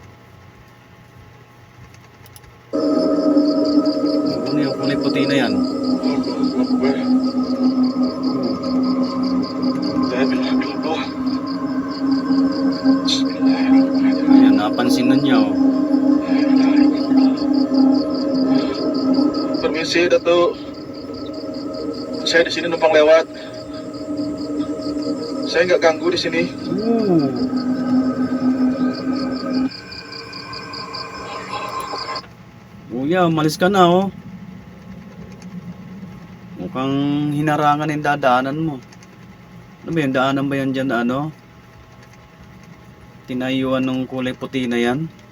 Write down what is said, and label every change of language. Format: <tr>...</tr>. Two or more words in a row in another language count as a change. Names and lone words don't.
<tl>Ano yung kulay puti na yan? Ayan, napansin na niya, oh.</tl> <id>Permisi, Dato. Saya di sini numpang lewat. Saya nggak ganggu di sini.</id> <tl>Kuya, umalis ka na, oh. Mukhang hinarangan yung dadaanan mo. Ano ba yung daanan ba yan dyan na ano? Tinayuan ng kulay puti na yan?</tl>